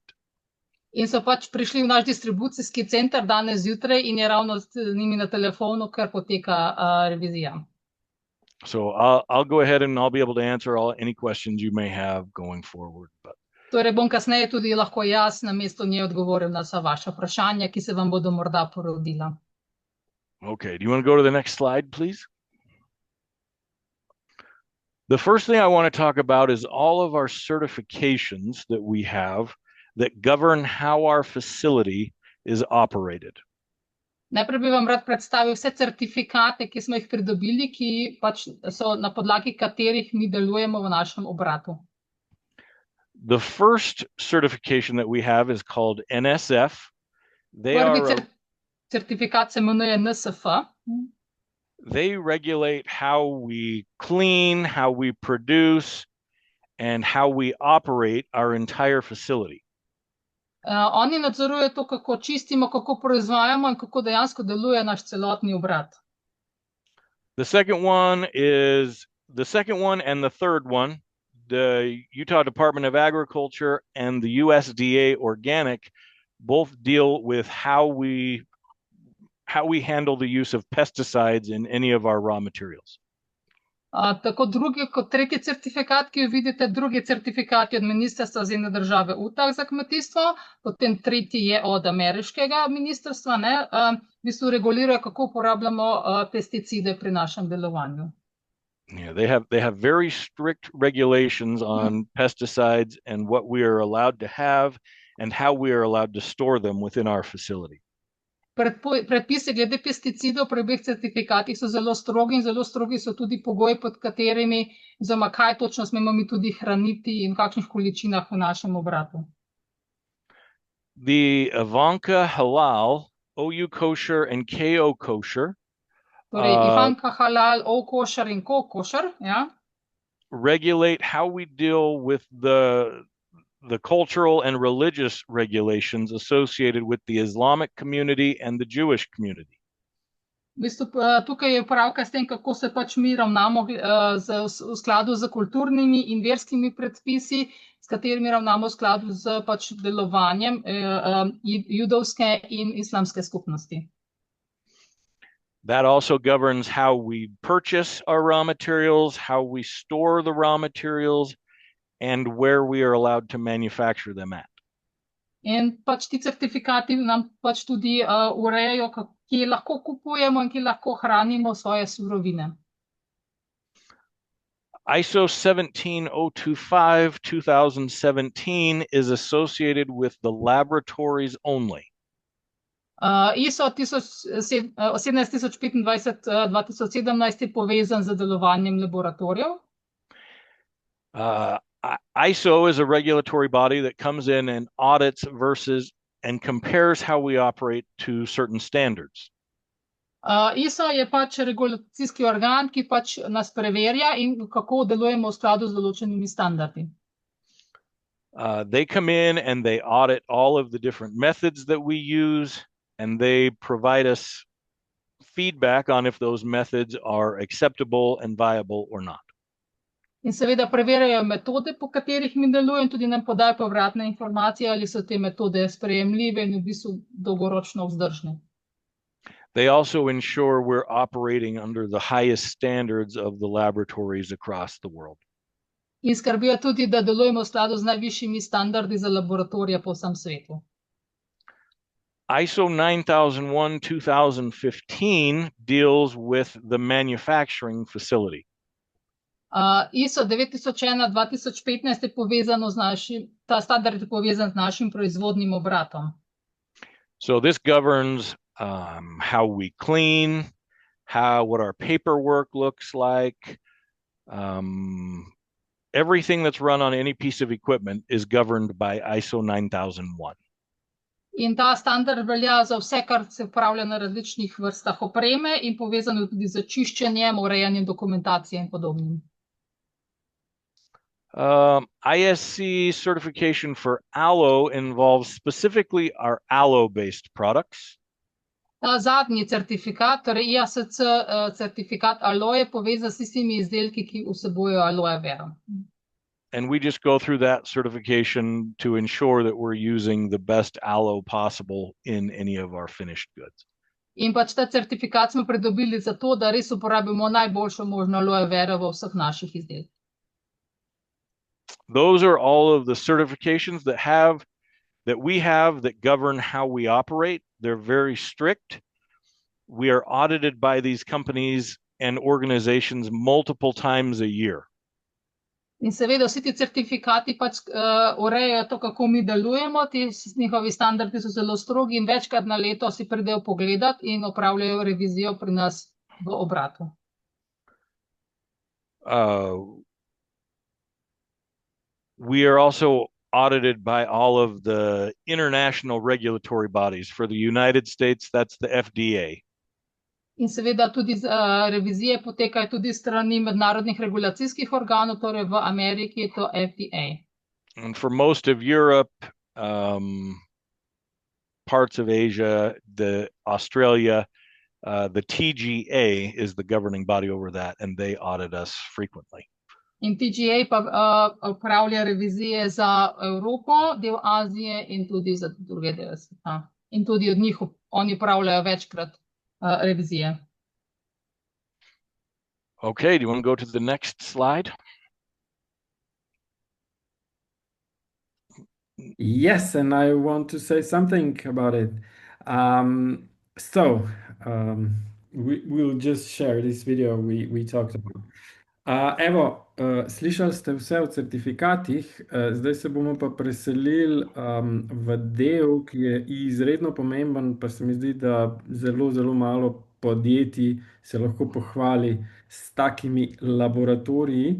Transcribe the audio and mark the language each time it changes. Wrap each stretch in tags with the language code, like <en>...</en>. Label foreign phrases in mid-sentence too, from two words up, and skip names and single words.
<sl>In so pač prišli v naš distribucijski center danes zjutraj in je ravno z njimi na telefonu, ker poteka revizija.</sl> <en>So I'll go ahead and I'll be able to answer any questions you may have going forward.</en> <sl>Torej bom kasneje tudi lahko jaz namesto nje odgovoril na vsa vaša vprašanja, ki se vam bodo morda porodila.</sl> <en>Okay, do you want to go to the next slide, please? The first thing I want to talk about is all of our certifications that we have that govern how our facility is operated.</en> <sl>Najprej bi vam rad predstavil vse certifikate, ki smo jih pridobili, ki pač so na podlagi katerih mi delujemo v našem obratu.</sl> <en>The first certification that we have is called NSF.</en> <sl>Certifikat se imenuje NSF.</sl> <en>They regulate how we clean, how we produce, and how we operate our entire facility.</en> <sl>Oni nadzorujejo to, kako čistimo, kako proizvajamo in kako dejansko deluje naš celotni obrat.</sl> <en>The second one and the third one, the Utah Department of Agriculture and the USDA Organic, both deal with how we handle the use of pesticides in any of our raw materials.</en> <sl>Tako drugi kot tretji certifikat, ki jo vidite, drugi certifikat je od Ministrstva za ene države Utah za kmetijstvo, potem tretji je od ameriškega ministrstva, v bistvu regulirajo, kako uporabljamo pesticide pri našem delovanju.</sl> <en>Yeah, they have very strict regulations on pesticides and what we are allowed to have and how we are allowed to store them within our facility.</en> <sl>Predpisi glede pesticidov pri obeh certifikatih so zelo strogi in zelo strogi so tudi pogoji, pod katerimi, oziroma kaj točno smemo mi tudi hraniti in v kakšnih količinah v našem obratu.</sl> <en>The Ivanka Halal, OU Kosher and KO Kosher,</en> <sl>torej Ivanka Halal, OU Kosher in KO Kosher,</sl> <en>regulate how we deal with the cultural and religious regulations associated with the Islamic community and the Jewish community.</en> <sl>V bistvu, tukaj je opravka s tem, kako se pač mi ravnamo v skladu z kulturnimi in verskimi predpisi, s katerimi ravnamo v skladu z pač delovanjem judovske in islamske skupnosti.</sl> <en>That also governs how we purchase our raw materials, how we store the raw materials, and where we are allowed to manufacture them at.</en> <sl>In pač ti certifikati nam pač tudi urejajo, kje lahko kupujemo in kje lahko hranimo svoje surovine.</sl> <en>ISO 17025 2017 is associated with the laboratories only.</en> <sl>ISO 17025 2017 je povezan z delovanjem laboratorijev.</sl> <en>ISO is a regulatory body that comes in and audits and compares how we operate to certain standards.</en> <sl>ISO je pač regulacijski organ, ki pač nas preverja in kako delujemo v skladu z določenimi standardi.</sl> <en>They come in and they audit all of the different methods that we use, and they provide us feedback on if those methods are acceptable and viable or not.</en> <sl>In seveda preverjajo metode, po katerih mi delujemo, in tudi nam podajo povratne informacije, ali so te metode sprejemljive in v bistvu dolgoročno vzdržne.</sl> <en>They also ensure we're operating under the highest standards of the laboratories across the world.</en> <sl>In skrbijo tudi, da delujemo v skladu z najvišjimi standardi za laboratorije po vsem svetu.</sl> <en>ISO 9001-2015 deals with the manufacturing facility.</en> <sl>ISO 9001-2015 je povezano z ta standard je povezan z našim proizvodnim obratom.</sl> <en>So this governs how we clean, what our paperwork looks like. Everything that's run on any piece of equipment is governed by ISO 9001.</en> <sl>In ta standard velja za vse, kar se upravlja na različnih vrstah opreme in povezano tudi z čiščenjem, urejanjem dokumentacije in podobnim.</sl> <en>ISC certification for aloe involves specifically our aloe-based products.</en> <sl>Ta zadnji certifikat, torej IASC certifikat aloe, je povezan s tistimi izdelki, ki vsebujejo aloe vero.</sl> <en>And we just go through that certification to ensure that we're using the best aloe possible in any of our finished goods.</en> <sl>In pač ta certifikat smo pridobili zato, da res uporabimo najboljšo možno aloe vero v vseh naših izdelkih.</sl> <en>Those are all of the certifications that we have that govern how we operate. They're very strict. We are audited by these companies and organizations multiple times a year.</en> <sl>In seveda vsi ti certifikati pač urejajo to, kako mi delujemo, njihovi standardi so zelo strogi in večkrat na leto si pridejo pogledati in opravljajo revizijo pri nas v obratu.</sl> <en>We are also audited by all of the international regulatory bodies. For the United States, that's the FDA.</en> <sl>In seveda tudi revizije potekajo tudi strani mednarodnih regulacijskih organov, torej v Ameriki je to FDA.</sl> <en>And for most of Europe, parts of Asia, Australia, the TGA is the governing body over that, and they audit us frequently.</en> <sl>In TGA pa upravlja revizije za Evropo, del Azije in tudi za druge dele sveta. In tudi od njih oni upravljajo večkrat revizije.</sl> <en>Okay, do you want to go to the next slide? Yes, and I want to say something about it. We'll just share this video we talked about.</en> <sl>Evo, slišali ste vse o certifikatih, zdaj se bomo pa preselili v del, ki je izredno pomemben, pa se mi zdi, da zelo, zelo malo podjetij se lahko pohvali s takimi laboratoriji.</sl>